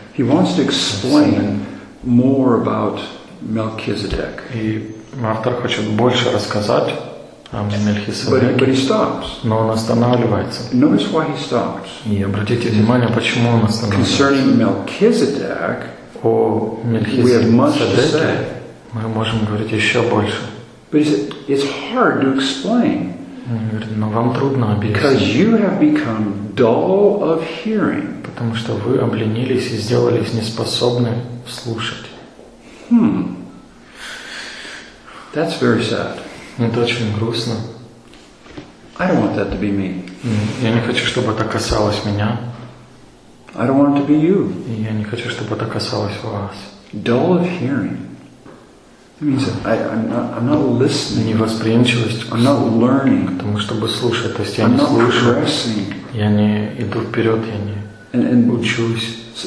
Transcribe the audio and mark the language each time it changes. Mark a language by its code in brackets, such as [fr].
[en] He wants to explain more about Melchizedek. [ru] И автор хочет больше рассказать о Мельхиседеке. [en] But he stops. [ru] Но он останавливается. [en] Notice why he stops. [ru] И обратите внимание, почему он останавливается. [en] Concerning Melchizedek, [ru] о Мельхиседеке, [en] we have much to say. [ru] Мы можем говорить еще больше. [en] But it's hard to explain. [ru] Но вам трудно объяснить. [en] Because you have become dull of hearing. [ru] Потому что вы обленились и сделались неспособны слушать. [en] That's very sad. [ru] Это очень грустно. [en] I don't want that to be me. [ru] Я не хочу, чтобы это касалось меня. [en] I don't want it to be you. [ru] Я не хочу, чтобы это касалось вас. [en] Dull of hearing. That means that I'm not listening. [ru] Невосприимчивость. [en] I'm not learning. [ru] Потому чтобы слушать, то есть я не слушаю. [en] I'm not progressing. [ru] Я не иду вперед, я не учусь.